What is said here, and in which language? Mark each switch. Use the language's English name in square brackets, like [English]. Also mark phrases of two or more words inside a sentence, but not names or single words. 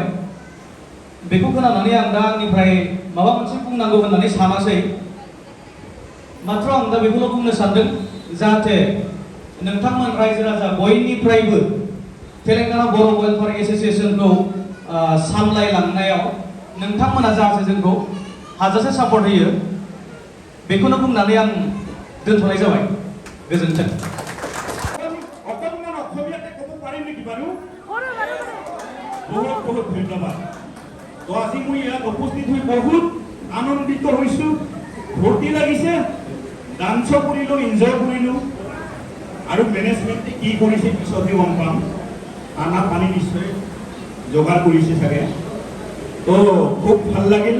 [Bodo] बेखौ खोनानानै आं दा आंनिफ्राय माबा मोनसे बुंनांगौ होननानै सानासै, मात्र आं दा बेखौल' बुंनो सानदों जाहाथे नोंथांमोन रायजो राजा बयनिफ्रायबो तेलेंगाना बर' वेलफेयार एस'सिएशनखौ सामलायलांनायाव नोंथांमोना जाहाथे जोंखौ हाजासे सापर्ट होयो बेखौनो बुंनानै आं दोनथ'नाय जाबाय। गोजोन्थों। [Hindi] बहुत बहुत धन्यवाद। [Assamese] तो আজি মই ইয়াত উপস্থিত হৈ বহুত আনন্দিত হৈছোঁ, ফূৰ্তি লাগিছে, ডান্স কৰিলোঁ, এনজয় কৰিলোঁ আৰু মেনেজমেণ্টে কি কৰিছে পিছতহে গম পাম। খানা পানী নিশ্চয় যোগাৰ কৰিছে চাগে। তো খুব ভাল লাগিল।